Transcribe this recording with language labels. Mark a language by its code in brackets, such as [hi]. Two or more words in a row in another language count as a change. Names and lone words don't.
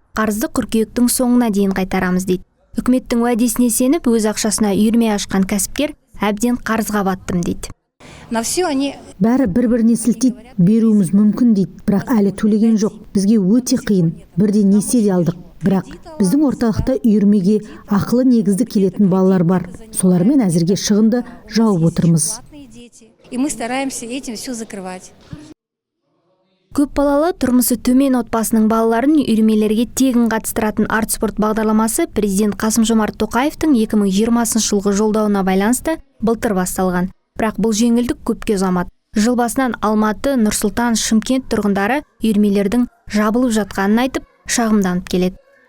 [kk] Қарызды қыркүйектің соңына дейін қайтарамыз дейді. Үкіметтің уәдесіне сеніп, өз ақшасына үйірме ашқан кәсіпкер әбден қарызға баттым дейді. Бәрі бір-біріне сілтейді, беруіміз мүмкін дейді, бірақ әлі төлеген жоқ. Бізге өте қиын. Бірде несие алдық. Бірақ біздің орталықта үйірмеге ақылы негізді келетін балалар бар. Солармен әзірге шығынды жауып отырмыз. [ru] И мы стараемся этим все закрывать. [kk] Көп балалы тұрмысы төмен отбасының балаларын үйірмелерге тегін қатыстыратын арт спорт бағдарламасы президент Қасым-Жомарт Тоқаевтың 2020 жылғы жолдауына байланысты былтыр басталған. Бірақ бұл жеңілдік көпке ұзамады. Жыл басынан Алматы, Нұр-Сұлтан, Шымкент тұрғындары үйірмелердің жабылып жатқанын айтып, шағымданып келеді.